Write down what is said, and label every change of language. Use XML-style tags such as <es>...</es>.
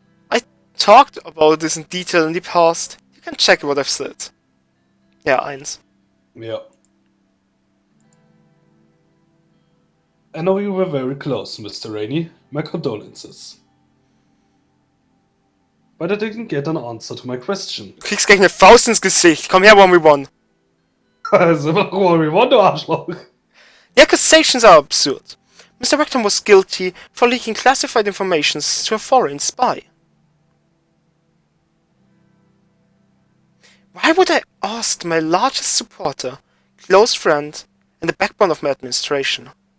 <en>I talked about this in detail in the past. You can check what I've said.</en> <de>Ja, 1. Ja.</de> <en>I know you were very close, Mr. Rainey. My condolences. But I didn't get an answer to my question.</en> <de>Du kriegst gleich eine Faust ins Gesicht. Komm her, 1v1. Also, warum, du Arschloch?</de> <en>The accusations are absurd. Mr. Vecton was guilty for leaking classified information to a foreign spy. Why would I ask my largest supporter, close friend, and the backbone of my administration?</en>